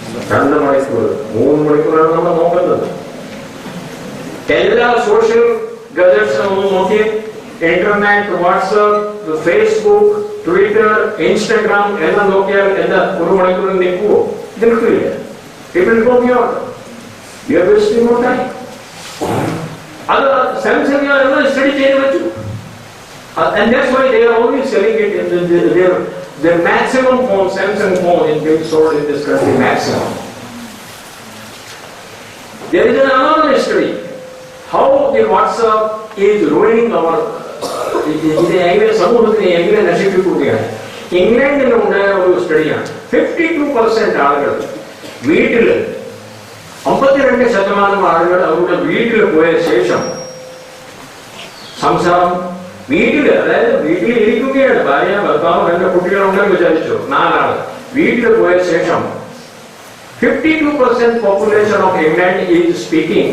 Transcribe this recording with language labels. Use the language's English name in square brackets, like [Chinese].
[Malayalam] 2 മണിക്കൂർ 3 മണിക്കൂറാണ് നമ്മൾ നോക്കുന്നത്. എല്ലാ സോഷ്യൽ ഗജറ്റ്സും ഒന്ന് നോക്കി, internet, WhatsApp, Facebook, Twitter, Instagram എല്ലാം നോക്കിയാൽ എന്താ 1 മണിക്കൂർ നിൽക്കുവോ? നിൽക്കില്ല. [English] It will go beyond. You are wasting more time. [Malayalam] അത് സാംസങ് എല്ലാം സ്റ്റഡി ചെയ്ത് വെച്ചു. [English] And that's why they are only selling it in their maximum phone, Samsung phone is being sold in this country maximum. There is another history. How the WhatsApp is ruining our [Malayalam] ഇത് എങ്ങനെ സമൂഹത്തിനെ എങ്ങനെ നശിപ്പിക്കുകയാണ്. ഇംഗ്ലണ്ടിലുണ്ടായ ഒരു സ്റ്റഡിയാണ്. 52% ആളുകൾ വീട്ടില് 52% ആളുകൾ അവരുടെ വീട്ടിൽ പോയ ശേഷം സംസാരം വീട്ടില്, അതായത് വീട്ടിൽ ഇരിക്കുകയാണ്, ഭാര്യ ഭർത്താവ് എന്റെ കുട്ടികളുണ്ടെന്ന് വിചാരിച്ചു, 4 ആള് വീട്ടിൽ പോയ ശേഷം 52% [English] Population of England is speaking.